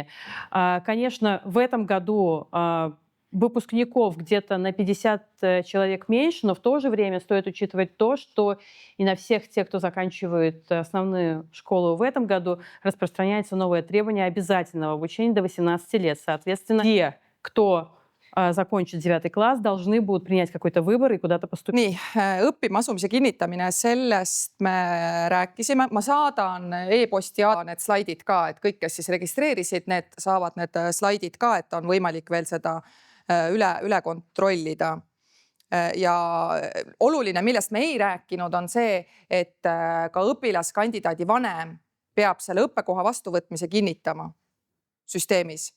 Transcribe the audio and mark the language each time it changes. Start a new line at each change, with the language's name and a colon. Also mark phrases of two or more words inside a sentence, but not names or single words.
Russian: Конечно, в этом году выпускников где-то на 50 человек меньше, но в то же время стоит учитывать то, что и на всех тех, кто заканчивает основную школу в этом году, распространяется новое требование обязательного обучения до 18 лет. Соответственно, те, кто закончит 9 класс, должны будут принять какой-то выбор и куда-то поступить.
Estonian: nii, õppima asumise kinnitamine, sellest me rääkisime. Ma saadan e-posti need slaidid ka, et kõik, kes siis registreerisid, need saavad need slaidid ka, et on võimalik veel seda üle kontrollida. Ja oluline, millest me ei rääkinud, on see, et ka õpilaskandidaadi vanem peab selle õppekoha vastuvõtmise kinnitama süsteemis.